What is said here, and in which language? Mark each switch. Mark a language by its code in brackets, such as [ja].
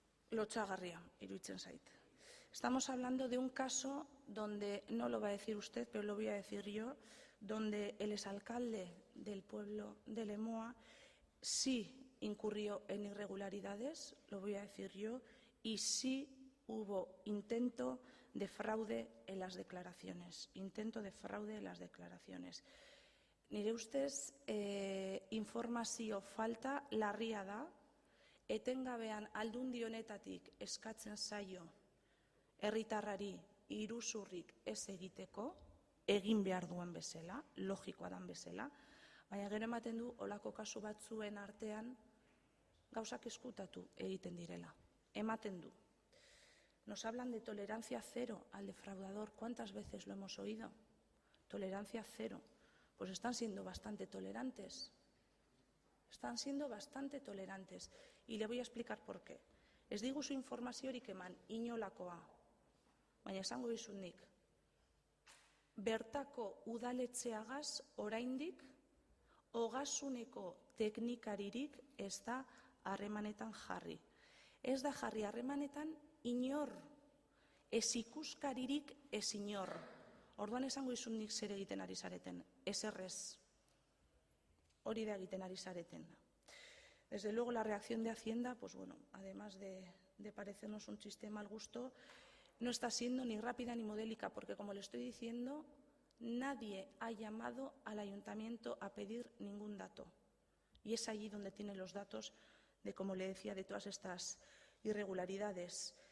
[eu] Lotsagarria, iruditzen zait. [es] Estamos hablando de un caso donde, no lo va a decir usted, pero lo voy a decir yo, donde el exalcalde del pueblo de Lemoa sí incurrió en irregularidades, lo voy a decir yo, y sí hubo intento de fraude en las declaraciones. Intento de fraude en las declaraciones. [eu] Nire ustez, informazio falta larria da, etengabean aldundi honetatik eskatzen zaio herritarrari iruzurrik ez egiteko, egin behar duen bezala, logikoa dan bezala, baina gero ematen du olako kasu batzuen artean gauzak eskutatu egiten direla. Ematen du. [es] Nos hablan de tolerancia cero al defraudador. ¿Cuántas veces lo hemos oído? Tolerancia cero. Pues están siendo bastante tolerantes. Están siendo bastante tolerantes. Y le voy a explicar por qué. [eu] Ez diguzu informaziorik eman, inolakoa. Baina esango dizut nik. Bertako udaletxeagaz oraindik ogasuneko teknikaririk ez da harremanetan jarri. Ez da jarri harremanetan inor, ez ikuskaririk ez inor. Orduan esango dizut nik zer egiten ari zareten, ez errez. Hori da egiten ari zareten. [es] Desde luego la reacción de Hacienda, pues bueno, además de parecernos un chiste de mal gusto, no está siendo ni rápida ni modélica, porque como le estoy diciendo, nadie ha llamado al ayuntamiento a pedir ningún dato. Y es allí donde tiene los datos de, como le decía, de todas estas irregularidades.